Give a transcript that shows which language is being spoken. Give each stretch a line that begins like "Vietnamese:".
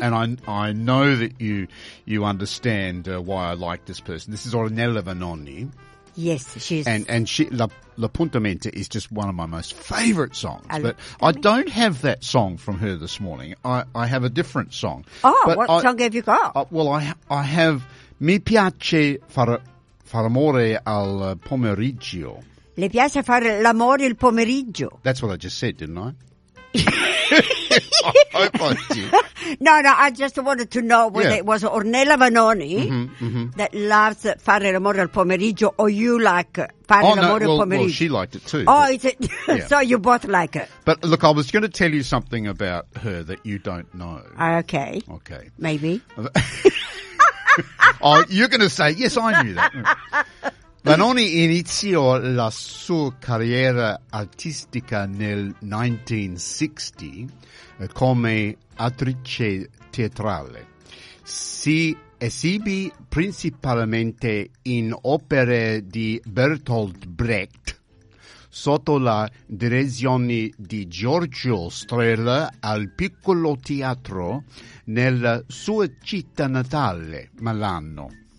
English: And I know that you understand why I like this person. This is Ornella Vanoni. Yes, she's. And she, La Punta Mente is just one of my most favourite songs. Don't have that song from her this morning. I have a different song. Oh, but what song have you got? I have Mi piace far amore al pomeriggio.
Italian: Le piace fare l'amore il pomeriggio.
English: That's what I just said, didn't I? I hope I did. No, I just wanted to know whether it was Ornella Vanoni that loves
Italian: fare l'amore al pomeriggio,
English: or you like fare l'amore al pomeriggio. Well, she liked it too. Oh, is it? Yeah. So you both like it. But look, I was going to tell you something about her that you don't know. Okay. Okay. Maybe. Oh, you're going to say, yes, I knew that.
Italian: Vanoni iniziò la sua carriera artistica nel 1960 come attrice teatrale. Si esibì principalmente in opere di Bertolt Brecht sotto la direzione di Giorgio Strehler al Piccolo Teatro nella sua città natale, Milano.